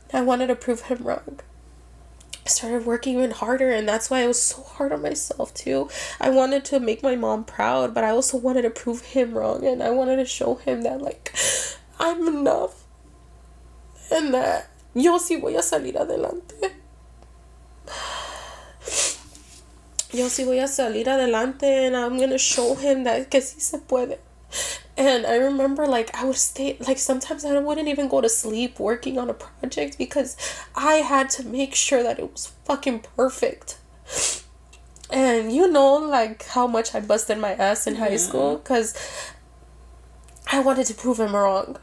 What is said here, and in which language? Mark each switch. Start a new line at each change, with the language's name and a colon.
English: I wanted to prove him wrong. I started working even harder, and that's why I was so hard on myself too. I wanted to make my mom proud, but I also wanted to prove him wrong, and I wanted to show him that like I'm enough and that
Spanish: yo sí voy a salir adelante. Yo sí voy a salir adelante,
English: and I'm gonna show him that
Spanish: que sí se puede.
English: And I remember, like, I would stay, like, sometimes I wouldn't even go to sleep working on a project because I had to make sure that it was fucking perfect. And you know, like, how much I busted my ass in high school because I wanted to prove him wrong.